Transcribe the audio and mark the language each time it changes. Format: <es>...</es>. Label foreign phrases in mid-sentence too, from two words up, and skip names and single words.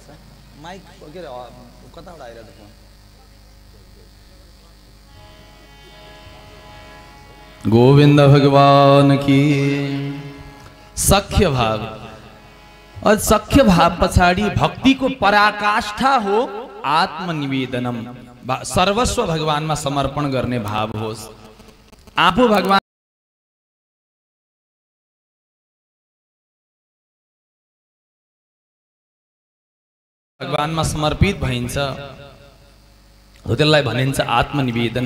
<ne>माइक के अरे कताबाट आइरहेको फोन?</ne> <hi>गोविंद भगवान की। सख्य भाव।</hi> <ne>और सख्य भाव पछाडि भक्ति को पराकाष्ठा हो आत्मनिवेदनम, सर्वस्व भगवानमा समर्पण गर्ने भाव होस्। आफू भगवानमा समर्पित भइन्छ, त्यसलाई भनिन्छ आत्मनिवेदनम।</ne>